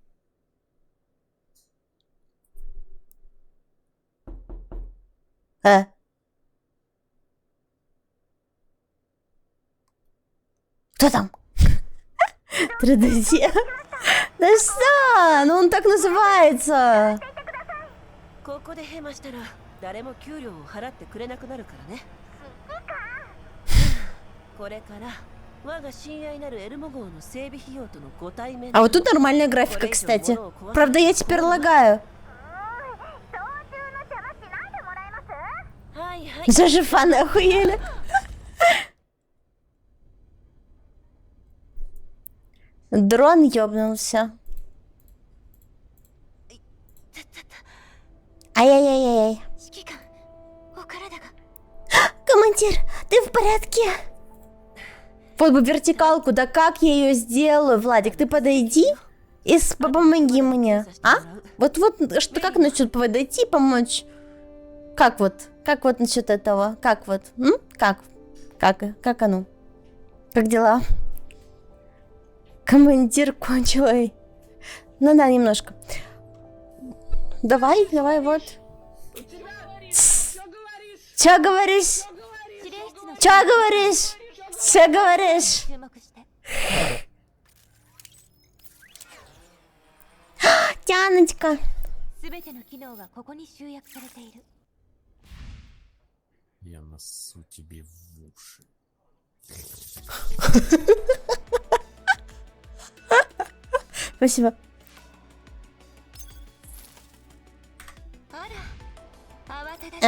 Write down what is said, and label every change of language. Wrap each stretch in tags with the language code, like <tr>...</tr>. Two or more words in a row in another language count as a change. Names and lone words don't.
<ru>Кто там? 3D Dio. Да что? Ну он так называется.</ru> <ja>ここでヘマしたら誰も給料を払ってくれなくなるからね。これから我が親愛なるエルモ号の整備費用とのご対面。</ja> <ru>А вот тут нормальная графика, кстати. Правда, я теперь лагаю.</ru> <ja>はいはい</ja> <ru>Даже фаны охуели. Дрон ёбнулся. Ай-яй-яй-яй.</ru> <ja>指揮官お体が</ja> <ru>Командир, ты в порядке? Вот бы вертикалку, да как я ее сделаю? Владик, ты подойди и помоги мне. А? Вот что, как насчет подойти, помочь? Как вот насчет этого? Как вот? М? Как оно? Как дела? Командир кончил, эй. Ну да, немножко. Давай, вот. Чё говоришь?</ru> <ja>指令室の</ja> <ru>Чё говоришь? Чё говоришь?</ru> <ja>注目して</ja> <ru>Тяночка.</ru> <ja>すべての機能はここに集約されている</ja> <ru>Я насу тебе в уши. Спасибо.</ru> <ja>あら慌ただしい</ja>